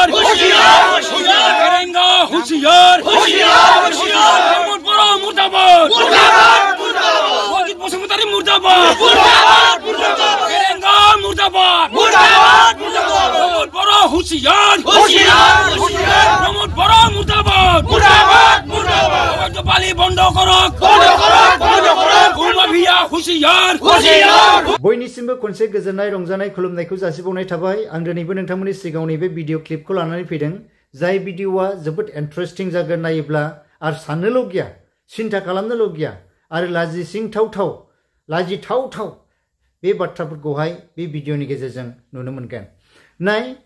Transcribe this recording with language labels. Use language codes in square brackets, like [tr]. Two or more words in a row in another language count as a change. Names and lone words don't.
[as] ফেৰেংগা হুঁচিয়াৰ প্ৰমোদ বড়ো মুৰ্দাবাদ অজিত বসুমতাৰী মুৰ্দাবাদ ফেৰেংগা মুৰ্দাবাদ প্রমোদ বড়ো হুঁচিয়ার প্রমোদ বড়ো মুর্দাবাদ বালি বন্ধ করক ভূমাফিয়া হুঁচিয়ার [brx] बयनिसिमबो खनसे गोजोननाय रंजानाय खुलुमनायखौ जासिबावनाय थाबाय आं दिनैबो नोंथांमोननि सिगाङाव नैबे भिडिअ क्लिपखौ लानानै फैदों जाय भिडिअआ जोबोद इन्टारेस्टिं जागोन नायोब्ला आरो साननोल' गैया सिन्था खालामनोल' गैया आरो लाजिथावथाव बे बाथ्राफोरखौहाय बे भिडिअनि गेजेरजों नुनो मोनगोन नाय